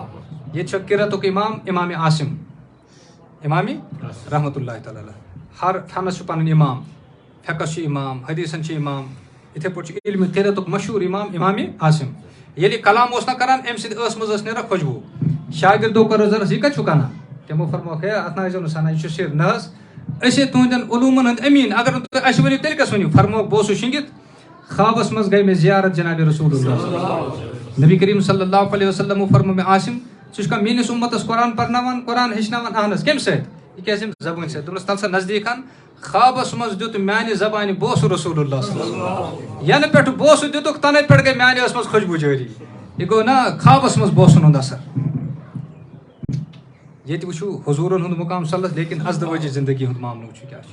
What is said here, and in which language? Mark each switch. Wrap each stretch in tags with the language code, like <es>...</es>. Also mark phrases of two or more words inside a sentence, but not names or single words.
<ks>ییٚتہِ چھُ قِرتُک اِمام اِمامِ عاصم اِمامِ</ks> <ar>رحمتہ اللہ تعالیٰ</ar> <ks>ہر فنس چھُ پنُن اِمام فقس چھُ اِمام حدیٖثن چھُ اِمام یِتھٕے پٲٹھۍ چھُ علمِ قِرتُک مشہوٗر اِمام اِمامِ عاصم. ییٚلہِ یہِ کلام اوس نہ کران اَمہِ سۭتۍ ٲس منٛز ٲس نیران خوشبوٗ. شاگردو کوٚرُس عرض یہِ کَتہِ چھُکھ اَنان تِمو فرموکھ ہے اَتھ نہ ٲسۍزیو نہٕ سَنان یہِ چھُ سِر. نہ حظ أسۍ ہے تُہنٛدٮ۪ن علوٗمن ہٕنٛدۍ أمیٖن اگر نہٕ تُہۍ اَسہِ ؤنِو تیٚلہِ کَس ؤنِو. فرموکھ بہٕ اوسُس شٔنگِتھ خوابس منٛز گٔے مےٚ زیارت جِنابِ رسول اللہ نبی کریم</ks> <ar>صلی اللہ علیہ وسلمو</ar> <ks>فرمو مےٚ عاصم ژٕ چھُکھا میٲنِس اُمتس قرآن پرناوان قرآن ہیٚچھناوان اہن حظ کَمہِ سۭتۍ یہِ کیازِ اَمہِ زبٲنۍ سۭتۍ. دوٚپنس تل سا نزدیٖک ہن خوابس منٛز دیُت میانہِ زبانہِ بوسہٕ رسول اللہ</ks> <ar>صلی اللہ علیہ وسلم</ar> <ks>ینہٕ پٮ۪ٹھٕ بوسہٕ دِتُکھ تَنَے پٮ۪ٹھ گٔے میانہِ ٲس منٛز خوشبوٗ جٲری. یہِ گوٚو نہ خوابس منٛز بوسن ہُنٛد اثر. ییٚتہِ وٕچھو حضوٗرن ہُنٛد مُقام صلت لیکن ازدوٲجی زندگی ہُنٛد معاملہٕ وٕچھو کیٛاہ چھُ.</ks>